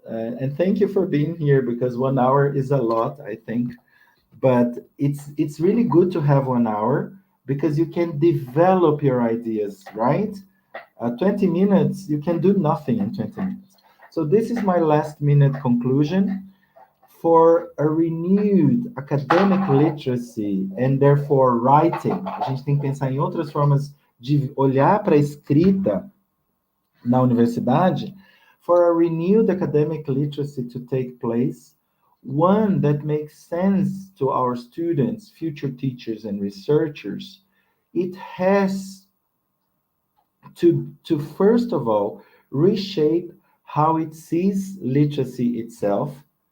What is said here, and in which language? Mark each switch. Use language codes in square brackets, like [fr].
[en] And thank you for being here, because 1 hour is a lot, I think. But it's really good to have 1 hour, because you can develop your ideas, right? 20 minutes, you can do nothing in 20 minutes. So this is my last minute conclusion. For a renewed academic literacy and therefore writing, [pt] a gente tem que pensar em outras formas de olhar para a escrita na universidade. [en] For a renewed academic literacy to take place, one that makes sense to our students, future teachers, and researchers, it has to first of all reshape how it sees literacy itself.